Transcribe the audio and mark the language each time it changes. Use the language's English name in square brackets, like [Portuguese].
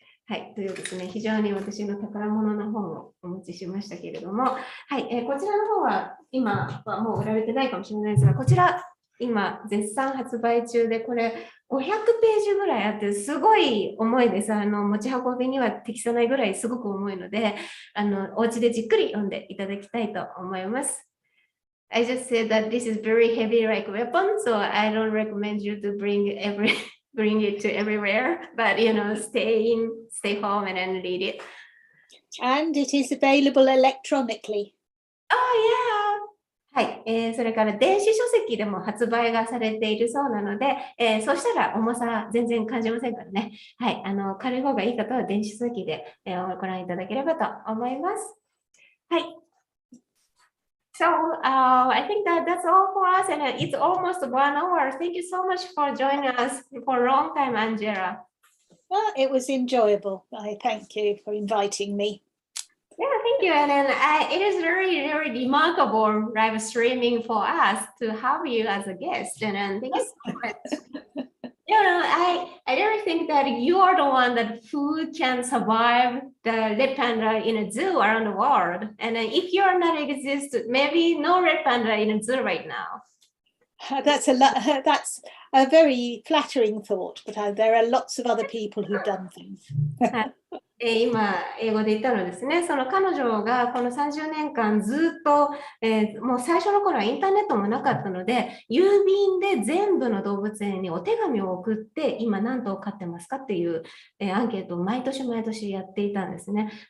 [Japanese] はい、というですね、非常に私の宝物の本をお持ちしましたけれども、はい、こちらの方は今はもう売られてないかもしれないですが、こちら今絶賛発売中で、これ500ページぐらいあって、すごい重いです。持ち運びには適さないぐらいすごく重いので、お家でじっくり読んでいただきたいと思います。 [English] I just said that this is very heavy like weapon, so I don't recommend you to bring it to everywhere, but stay home and then read it. And it is available electronically. Oh, yeah. [Japanese] はい、それから電子書籍でも発売がされているそうなので、そうしたら重さ全然感じませんからね。はい、軽い方がいい方は電子書籍で、ご覧いただければと思います。はい。 [English] So I think that's all for us, and it's almost 1 hour. Thank you so much for joining us for a long time, Angela. Well, it was enjoyable. I thank you for inviting me. Yeah, thank you. And then it is very, very remarkable live streaming for us to have you as a guest. And then thank you so much. I really think that you are the one who can survive the red panda in a zoo around the world. And if you are not exist, maybe no red panda in a zoo right now. That's a very flattering thought, but there are lots of other people who've done things. [Japanese] 今、英語で言ったのですね、その彼女がこの30年間ずっと、もう最初の頃はインターネットもなかったので、郵便で全部の動物園にお手紙を送って、今何頭飼ってますかっていう、アンケートを毎年毎年やっていたんですね。